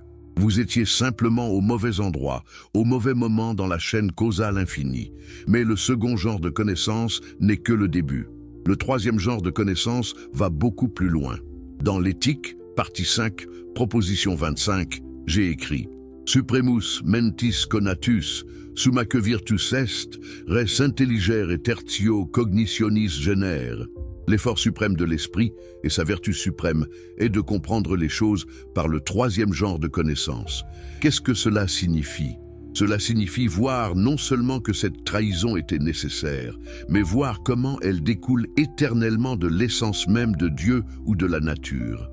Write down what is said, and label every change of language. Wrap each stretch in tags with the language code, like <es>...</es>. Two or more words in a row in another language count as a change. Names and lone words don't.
<fr>Vous étiez simplement au mauvais endroit, au mauvais moment dans la chaîne causale infinie. Mais le second genre de connaissance n'est que le début. Le troisième genre de connaissance va beaucoup plus loin. Dans l'éthique, partie 5, proposition 25, j'ai écrit</fr> <la>« Supremus mentis conatus, summa que virtus est, res intelligere et tertio cognitionis genere ».</la> <fr>L'effort suprême de l'esprit et sa vertu suprême est de comprendre les choses par le troisième genre de connaissance. Qu'est-ce que cela signifie? Cela signifie voir non seulement que cette trahison était nécessaire, mais voir comment elle découle éternellement de l'essence même de Dieu ou de la nature.</fr>